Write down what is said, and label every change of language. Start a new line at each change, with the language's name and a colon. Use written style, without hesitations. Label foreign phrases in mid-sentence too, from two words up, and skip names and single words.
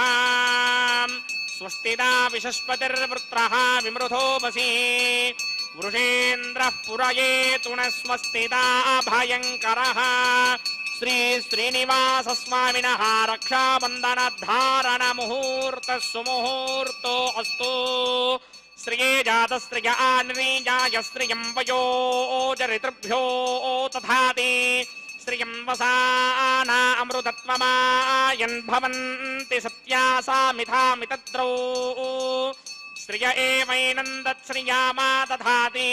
Sanskrit: ಸ್ವಸ್ತಿದಾ ವಿಶಸ್ಪತಿರ್ವೃತ್ರಃ ವಿಮೃಧೋ ವಸಿ. ವೃಷೇಂದ್ರಃ ಪುರಯೇತು ನ ಸ್ವಸ್ತಿದಾ ಭಯಂಕರಃ. ಶ್ರೀ ಶ್ರೀನಿವಾಸ ಸ್ವಾಮಿನಃ ರಕ್ಷಾಬಂಧನ ಧಾರಣ ಮುಹೂರ್ತ ಸುಮುಹೂರ್ತೋ ಅಸ್ತು. ಶ್ರಿಯೇ ಜಾತ ಶ್ರಿಯ ಆನಿರೀಜಾಯ ಶ್ರಿಯಂ ವಯೋಜರಿತೃಭ್ಯೋ ತಥಾತಿ. ಶ್ರಿಯಂ ವಸಾನ ಅಮೃತತ್ವಮಾಯನ್ ಭವಂತಿ ಸತ್ಯಾಸಾ ಮಿಥಾಮಿತದ್ರೌ. ಶ್ರಿಯ ಏವೈನಂದತ್ ಶ್ರಿಯಾಮಾ ದಧಾತಿ.